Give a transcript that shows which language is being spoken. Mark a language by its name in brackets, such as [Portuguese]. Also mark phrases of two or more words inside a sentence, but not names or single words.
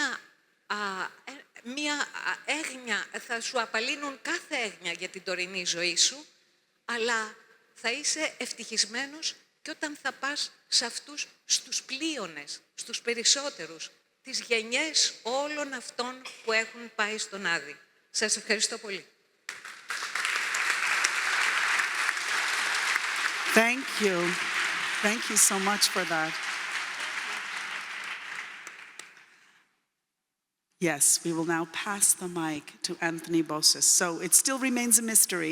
[Greek] μία έγνοια, θα σου απαλύνουν κάθε έγνοια για την τωρινή ζωή σου, αλλά θα είσαι ευτυχισμένος και όταν θα πας σε αυτούς, στους πλείονες, στους περισσότερους, τις γενιές όλων αυτών που έχουν πάει στον Άδη. Σας ευχαριστώ πολύ. [English] Thank you. Thank you so much for that. Yes, we will now pass the mic to Anthony Bossis. So it still remains a mystery.